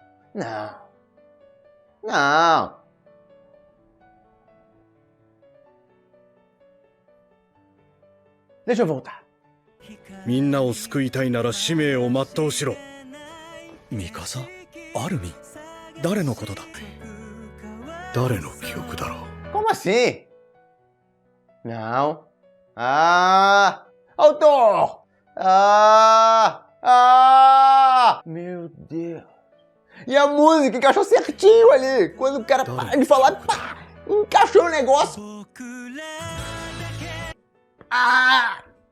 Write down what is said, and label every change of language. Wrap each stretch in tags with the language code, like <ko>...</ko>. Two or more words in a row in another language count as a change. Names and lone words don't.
<pt>Não. Não. Deixa eu voltar.</pt> <ja>みんなを救いたいなら使命を全うしろ。ミカサ？アルミン？誰のことだ？誰の記憶だろう？</ja> <pt>Como assim? Não. Ah! Autor! Meu Deus. E a música encaixou certinho ali. Quando o cara para de falar, pá! Encaixou o negócio. Ah!</pt>